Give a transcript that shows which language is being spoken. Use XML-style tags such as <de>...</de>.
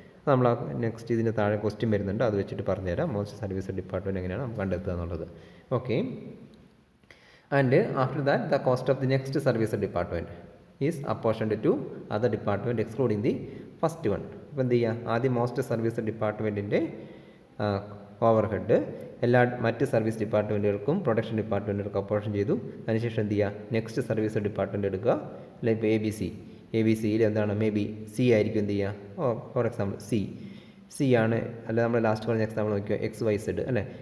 <ml>അത് നമ്മൾ നെക്സ്റ്റ് ഇതിന് താഴെ ക്വസ്റ്റ്യൻ വരുന്നുണ്ട്, അത് വെച്ചിട്ട് പറഞ്ഞുതരാം മോസ്റ്റ് സർവീസ് ഡിപ്പാർട്ട്മെൻറ്റ് എങ്ങനെയാണ് നമുക്ക് കണ്ടെത്തുക എന്നുള്ളത്.</ml> <en>Okay, and after that the cost of the next service department is apportioned to other department excluding the first one.</en> <ml>അപ്പോൾ എന്ത് ചെയ്യുക, ആദ്യം മോസ്റ്റ് സർവീസ് ഡിപ്പാർട്ട്മെൻറ്റിൻ്റെ ഓവർഹെഡ് എല്ലാ മറ്റ് സർവീസ് ഡിപ്പാർട്ട്മെൻറ്റുകൾക്കും പ്രൊഡക്ഷൻ ഡിപ്പാർട്ട്മെൻറ്റുകൾക്കും അപ്പോർഷൻ ചെയ്തു. അതിനുശേഷം എന്ത് ചെയ്യുക, നെക്സ്റ്റ് സർവീസ് ഡിപ്പാർട്ട്മെൻറ്റ് എടുക്കുക. അല്ലെങ്കിൽ ഇപ്പോൾ എ ബി സിയിൽ എന്താണ് മേ ബി സി ആയിരിക്കും എന്ത് ചെയ്യുക, ഫോർ എക്സാമ്പിൾ സി ആണ്, അല്ല നമ്മൾ ലാസ്റ്റ് പറഞ്ഞ എക്സാമ്പിൾ നോക്കിയോ XYZ, അല്ലേ.</ml>